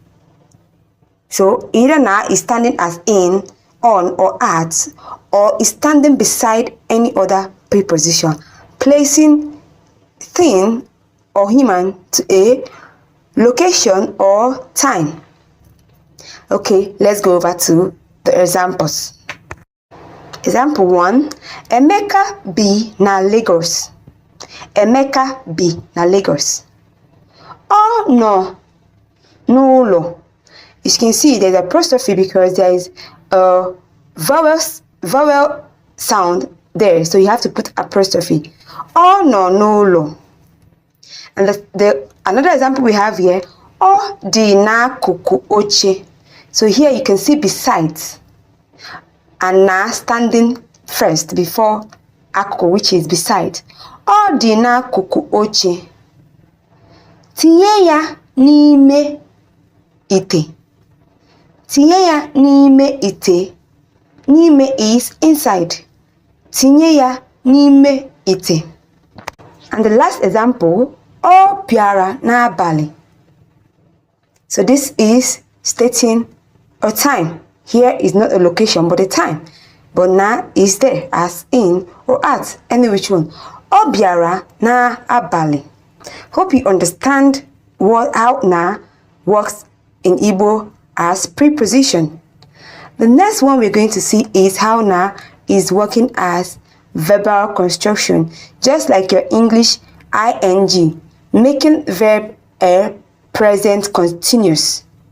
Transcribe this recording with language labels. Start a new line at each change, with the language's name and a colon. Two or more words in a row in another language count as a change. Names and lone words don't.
English: So either na is standing as in, on, or at, or is standing beside any other preposition, placing thing or human to a location or time. Okay, let's go over to the examples. Example 1,
Igbo: Emeka bi na Lagos. Emeka bi na Lagos. Oh no, n'ụlọ.
English: As you can see, there's an apostrophe because there is a vowel sound there, so you have to put apostrophe.
Igbo: Oh no, n'ụlọ.
English: And another example we have here,
Igbo: ọ dị n'akụkụ oche.
English: So here you can see besides, and na standing first before akụkụ, which is beside.
Igbo: Ọ dị n'akụkụ oche. Tinye ya n'ime ite. Tinye ya n'ime ite.
English: N'ime is inside.
Igbo: Tinye ya n'ime ite.
English: And the last example,
Igbo: ọ bịara n'abalị.
English: So this is stating a time. Here is not a location but a time. But na is there as in or at, any which one.
Igbo: Ọ bịara n'abalị.
English: Hope you understand how na works in Igbo as preposition. The next one we're going to see is how na is working as verbal construction, just like your English ing, making verb a present continuous.